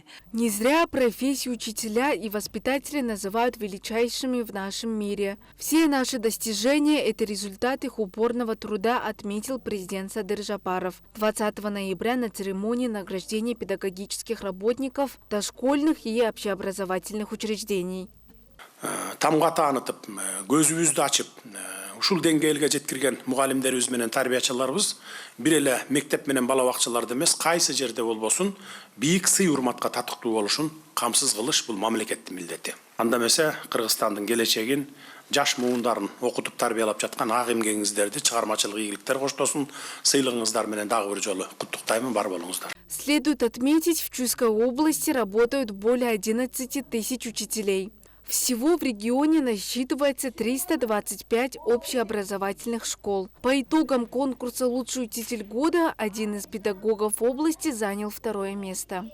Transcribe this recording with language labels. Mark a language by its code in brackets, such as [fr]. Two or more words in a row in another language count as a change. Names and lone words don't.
[ru] Не зря профессию учителя и воспитателя называют величайшими в нашем мире. Все наши достижения – это результат их упорного труда, отметил президент Садыр Джапаров 20 ноября на церемонии награждения педагогических работников дошкольных и общеобразовательных учреждений. [ky] Тамга таанытып, көзүбүздү ачып, ушул деңгээлге жеткирген мугалимдерибиз менен тарбиячыларыбыз бир эле мектеп менен бала бакчаларда эмес, кайсы жерде болбосун, бийик сый урматка татыктуу болушун камсыз кылыш бул мамлекеттин милдети. Анда эмесе Кыргызстандын келечегин, жаш муундарын окутуп тарбиялап жаткан ак эмгегиңиздерди чыгармачылык ийгиликтер коштосун, сыйлыгыңыздар менен дагы бир жолу куттуктайм, бар болуңуздар. [ru] Следует отметить, в Чуйской области работают более 11 тысяч учителей. Всего в регионе насчитывается 325 общеобразовательных школ. По итогам конкурса «Лучший учитель года» один из педагогов области занял 2-е место.